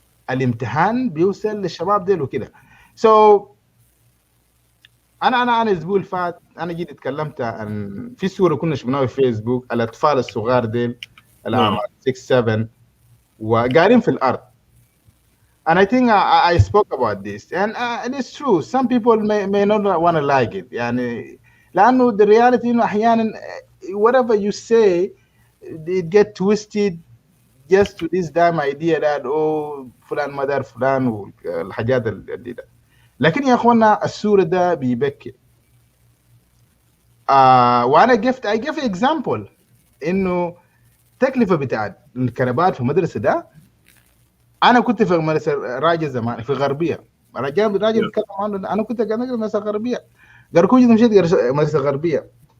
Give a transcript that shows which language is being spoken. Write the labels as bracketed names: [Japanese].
[Arabic] الامتحان بيوصل للشباب ديل وكده. So انا الاسبوع اللي فات انا جيت اتكلمت عن في صوره كنا شفناها في فيسبوك، الاطفال الصغار ديل الاعمار 6 7 وقاعدين في الارض. [English] And I think I spoke about this and it's true. Some people may not want to like it. يعني لانه the reality [Arabic] انه احيانا [English] whatever you say it get twisted just to this damn idea that [Arabic] فلان ما دار فلان والحاجات اللي ده. لكن يا اخوانا السورة ده بيبكي. وانا [English] I give example [Arabic] انه تكلفة بتاعت الكنبات في المدرسة ده. انا كنت في مدرسة راجل زمان في غربية. راجل بيتكلم عنه. انا كنت قاعد مدرسة غربية. قركوجي مشيت مدرسة غربية.